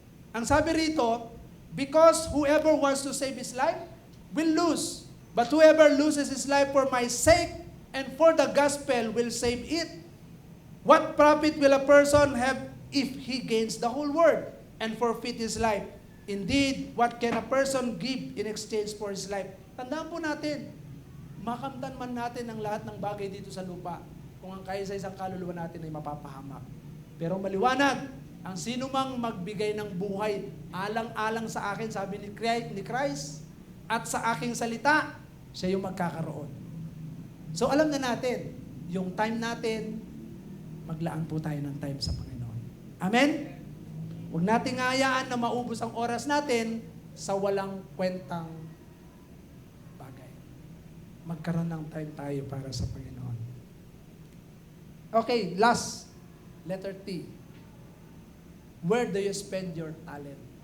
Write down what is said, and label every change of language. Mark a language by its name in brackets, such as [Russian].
[Filipino] Ang sabi rito, [English] because whoever wants to save his life will lose. But whoever loses his life for my sake and for the gospel will save it. What profit will a person have if he gains the whole world and forfeit his life? Indeed, what can a person give in exchange for his life? [Filipino] Tandaan po natin, makamtan man natin ang lahat ng bagay dito sa lupa kung ang kaya sa isang kaluluwa natin ay mapapahamak. Pero maliwanag, ang sino mang magbigay ng buhay, alang-alang sa akin, sabi ni Christ, at sa aking salita, siya yung magkakaroon. So alam na natin, yung time natin, maglaan po tayo ng time sa Panginoon. Amen? Huwag nating hayaan na maubos ang oras natin sa walang kwentang bagay. Magkaroon ng time tayo para sa Panginoon. [English] Okay, last. Letter T. Where do you spend your talent?